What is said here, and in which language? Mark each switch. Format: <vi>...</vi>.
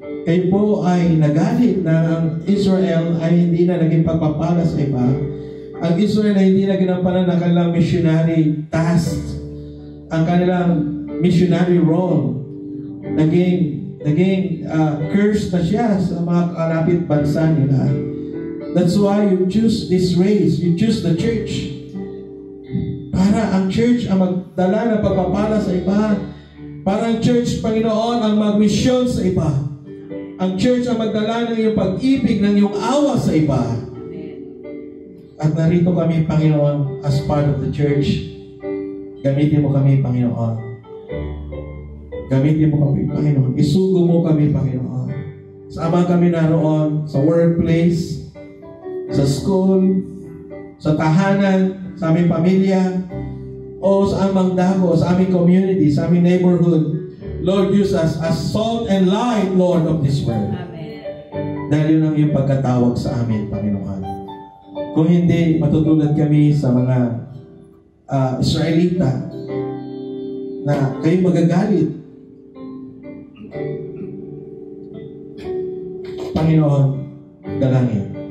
<tl>kayo po ay nagalit na ang Israel ay hindi na naging pagpapala sa iba. Ang Israel ay hindi na ginampanan ng kanilang missionary task. Ang kanilang missionary role. Naging cursed na siya sa mga kalapit bansa nila.</tl> <en>That's why you choose this race. You choose the church.</en> <tl>Para ang church ang magdala ng pagpapala sa iba. Para ang church, Panginoon, ang magmisyon sa iba. Ang church ang magdala ng iyong pag-ibig, ng iyong awa sa iba. At narito kami, Panginoon,</tl> <en>as part of the church.</en> <tl>Gamitin mo kami, Panginoon. Gamitin mo kami, Panginoon. Isugo mo kami, Panginoon. Sama kami naroon sa workplace, sa school, sa tahanan, sa aming pamilya, o sa aming dako, sa aming community, sa aming neighborhood.</tl> <en>Lord, use us as salt and light, Lord, of this world. Amen.</en> <tl>Dahil yun ang iyong pagkatawag sa amin, Panginoon. Kung hindi, matutulad kami sa mga Israelita na kayo magagalit. Panginoon, dalangin.</tl>